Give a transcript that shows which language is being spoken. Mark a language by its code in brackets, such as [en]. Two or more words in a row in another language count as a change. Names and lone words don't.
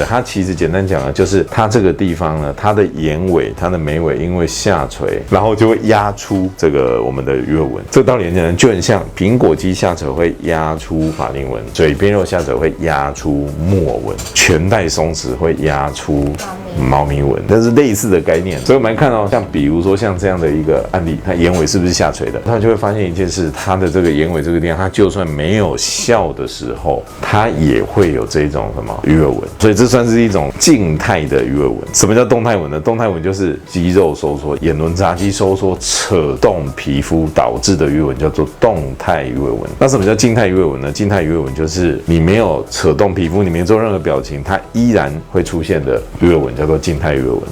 [zh] 它其實簡單講呢，就是它這個地方呢，它的眼尾、它的眉尾因為下垂，然後就會壓出這個我們的魚尾紋。這個道理很簡單，就很像蘋果肌下垂會壓出法令紋，嘴邊肉下垂會壓出木偶紋，全帶鬆弛會壓出貓咪紋，這是類似的概念。所以我們來看哦，像比如說像這樣的一個案例，它眼尾是不是下垂的？它就會發現一件事，它的這個眼尾這個地方，它就算沒有笑的時候，它也會有這種什麼魚尾紋。所以這算是一種靜態的魚尾紋。什麼叫動態紋呢？動態紋就是肌肉收縮、眼輪匝肌收縮、扯動皮膚導致的魚尾紋，叫做動態魚尾紋。那什麼叫靜態魚尾紋呢？靜態魚尾紋就是你沒有扯動皮膚，你沒做任何表情，它依然會出現的魚尾紋，叫做靜態魚尾紋。